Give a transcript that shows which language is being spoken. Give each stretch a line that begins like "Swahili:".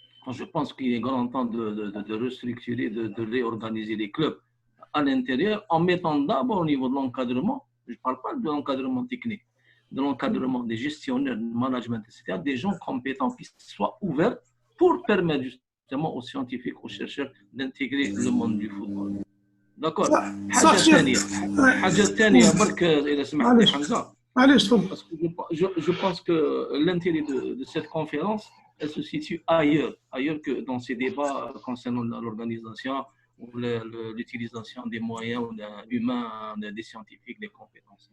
French: Je pense qu'il est grand temps de restructurer, de réorganiser les clubs à l'intérieur en mettant d'abord au niveau de l'encadrement, je ne parle pas de l'encadrement technique, de l'encadrement des gestionnaires, du management, etc., des gens compétents qui soient ouverts pour permettre justement aux scientifiques, aux chercheurs d'intégrer le monde du football. D'accord.
Arabic: صح حاجة ثانية برك إذا سمحت لي حمزة. معليش تفضل.
French: Parce que je pense que l'intérêt de cette conférence, elle se situe ailleurs que dans ces débats concernant l'organisation ou l'utilisation des moyens humains, des scientifiques, des compétences.